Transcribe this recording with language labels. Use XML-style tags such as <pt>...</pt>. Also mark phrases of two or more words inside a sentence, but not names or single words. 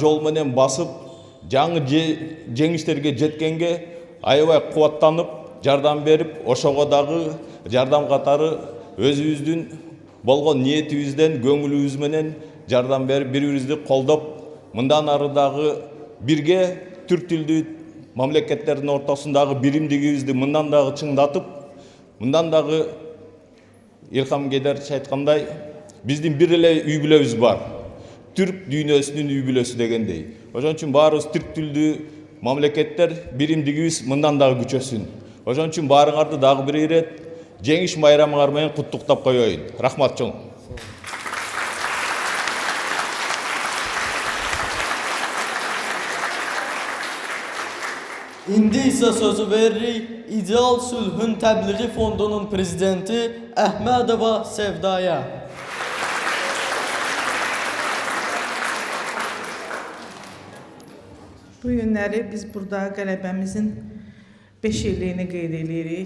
<ky>жол менен басып, жаңы жеңиштерге жеткенге аябай кубаттанып, жардам берип, ошого дагы жардам катары өзүбүздүн болгон ниетибизден, көңүлүбүз менен жардам берип, бири-бирибизди колдоп, мындан ары дагы бирге түрк тилдүү мамлекеттердин ортосундагы биримдигибизди мындан дагы чыңдатып, мындан дагы Илхам Гейдарович айткандай, биздин бир эле үй бүлөбүз бар. Түрк дүйнөсүнүн үй бүлөсү дегендей. Ошон үчүн баарыбыз түрк тилдүү мамлекеттер биримдигибиз мындан дагы күчөсүн. Ошон үчүн баарыңарды дагы бир ирет жеңиш майрамыңар менен куттуктап коеюн. Рахмат чоң.</ky> <az>İndi ise sözü veririk İdeal Sülhün Təbliği Fondunun prezidenti Əhmədova Sevdaya. Bu günləri biz burada qələbəmizin 5 illiyini qeyd edirik.</az>